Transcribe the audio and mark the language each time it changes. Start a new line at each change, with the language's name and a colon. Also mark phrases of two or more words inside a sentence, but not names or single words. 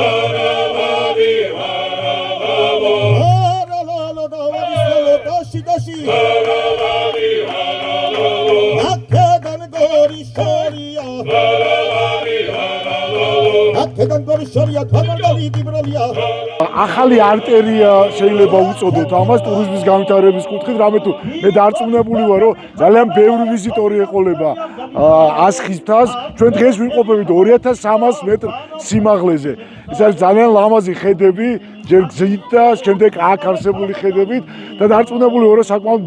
Georgian: Haralalo dawadi solo dashi dashi Akkedan gori sharia Akkedan gori sharia thamali dibralia ახალი არტერია შეიძლება უწოდოთ ამას ტურიზმის განვითარების კუთხით, რამე თუ მე დარწმუნებული ვარ, რომ ძალიან ბევრი ვიზიტორი ეყოლება ასხის მთას. ჩვენ დღეს ვიმყოფებით 2300 მეტრ სიმაღლეზე. ეს არის ძალიან ლამაზი ხედები, ჯერ გზით და შემდეგ აქ არსებული ხედებით და დარწმუნებული ვარ, რომ საკმაოდ